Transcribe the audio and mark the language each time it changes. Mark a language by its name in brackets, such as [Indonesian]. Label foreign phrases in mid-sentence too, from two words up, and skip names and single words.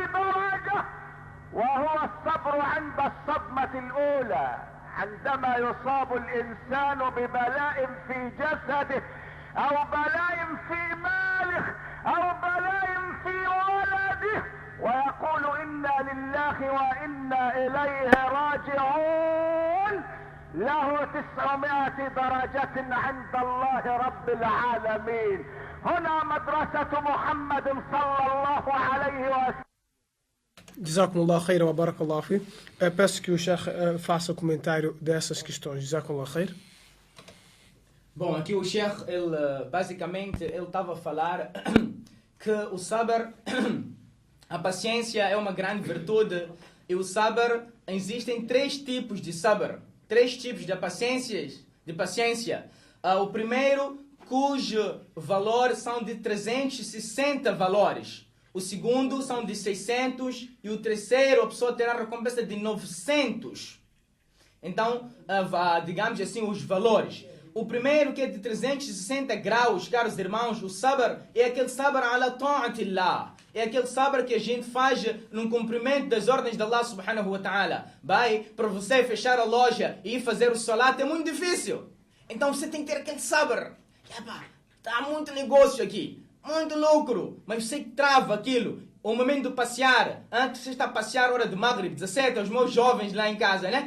[Arabic] درجة، وهو الصبر عند الصدمة الاولى، عندما يصاب الانسان ببلاء في جسده او بلاء في ماله او بلاء في ولده ويقول انا لله وانا اليه راجعون، له 900 درجة عند الله رب العالمين. هنا مدرسة محمد صلى الله عليه وسلم. جزاكم الله خير وبارك الله في. [Portuguese] Peço que o Sheikh faça comentário dessas questões. [Arabic] جزاكم الله خير. [Portuguese] Bom, aqui o Sheikh, basicamente, ele estava a falar que o sabr, a paciência é uma grande virtude. E o sabr, existem 3 tipos de sabr, 3 tipos de paciência. O primeiro, cujo valor são de 360 valores. O segundo são de 600 e o terceiro, a pessoa terá a recompensa de 900. Então, digamos assim, os valores. O primeiro, que é de 360 graus, caros irmãos, o sabr é aquele [Arabic] صبر على طاعة الله. [Portuguese] É aquele sabr que a gente faz no cumprimento das ordens de [Arabic] الله سبحانه وتعالى. [Portuguese] Para você fechar a loja e ir fazer o salat é muito difícil. Então você tem que ter aquele saber. Está muito negócio aqui, muito lucro, mas você trava aquilo. O momento de passear, antes você está a passear hora de Maghrib, 17, os meus jovens lá em casa, né?